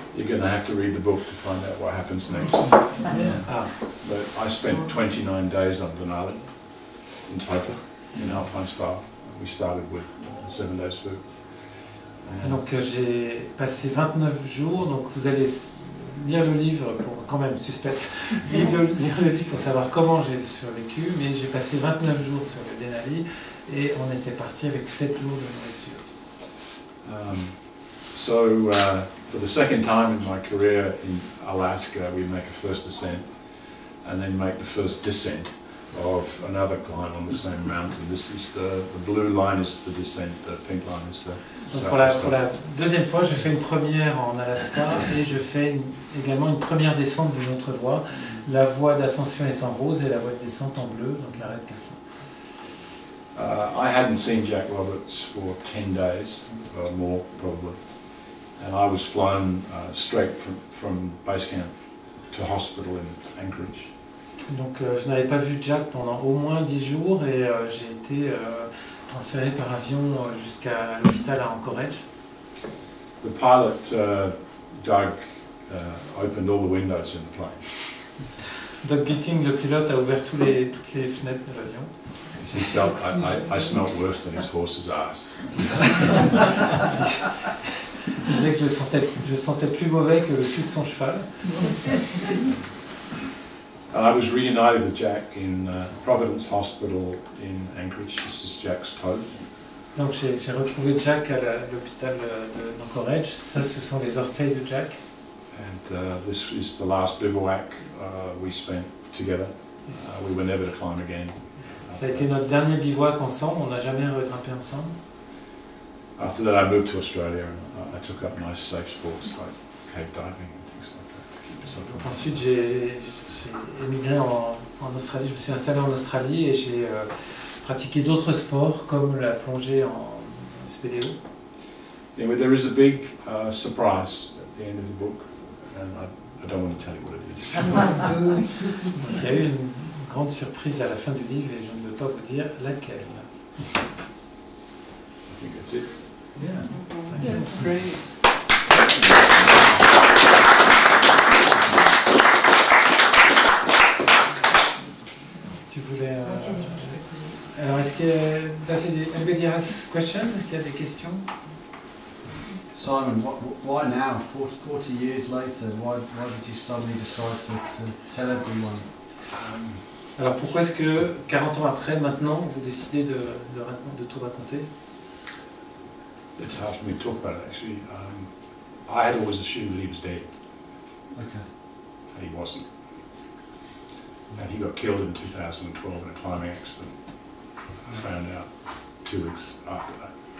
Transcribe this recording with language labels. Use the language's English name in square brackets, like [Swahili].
[English] You're going to have to read the book to find out what happens next. But I spent 29 days on Denali in total, in Alpine style. We started with 7 days food. [French] Donc j'ai passé 29 jours, donc vous allez lire le livre, pour quand même, suspecte, lire le livre pour savoir comment j'ai survécu, mais j'ai passé 29 jours sur le Denali, et on était parti avec 7 jours de nourriture. [English] So for the second time in my career in Alaska, we make a first ascent and then make the first descent. of another climb on the same mountain. This is the blue line is the descent, the pink line is the [French] Donc pour la deuxième fois, je fais une première en Alaska et je fais également une première descente d'une autre voie. La voie d'ascension est en rose et la voie de descente en bleu, donc l'arrêt de Cassin. [English] I hadn't seen Jack Roberts for 10 days, more probably, and I was flown straight from base camp to hospital in Anchorage. [French] Donc je n'avais pas vu Jack pendant au moins 10 jours et j'ai été transféré par avion jusqu'à l'hôpital à Anchorage. [English] The pilot, Doug, opened all the windows in the plane. [French] Doug Bitting, le pilote, a ouvert toutes les fenêtres de l'avion. [English] He said, I smelt worse than his horse's ass. [French] Il disait que je sentais plus mauvais que le cul de son cheval. [English] And I was reunited with Jack in Providence Hospital in Anchorage. This is Jack's toe. [French] Donc j'ai retrouvé Jack à l'hôpital d'Anchorage. Ça, ce sont les orteils de Jack. [English] And this is the last bivouac we spent together. We were never to climb again. [French] Ça a été notre dernier bivouac ensemble. On n'a jamais regrimpé ensemble. [English] After that, I moved to Australia and I took up nice safe sports like cave diving and things like that to keep yourself [French] Donc ensuite, j'ai émigré en Australie. Je me suis installé en Australie et j'ai pratiqué d'autres sports comme la plongée en spéléo. [English] Anyway, there is a big surprise at the end of the book, and I don't want to tell you what it is. [French] Donc, il y a eu une grande surprise à la fin du livre et je ne veux pas vous dire laquelle. [English] I think that's it. Yeah. Great. [French] Tu voulais. Alors, est-ce que [English] anybody has questions? [French] Est-ce qu'il y a des questions? [English] Simon, why now? 40 years later, why did you suddenly decide to tell everyone? [French] Alors, pourquoi est-ce que 40 ans après, maintenant, vous décidez de tout raconter? [English] It's hard for me to talk about it actually. I had always assumed that he was dead, Okay. and he wasn't. And he got killed in 2012 in a climbing accident. I found out 2 weeks after that.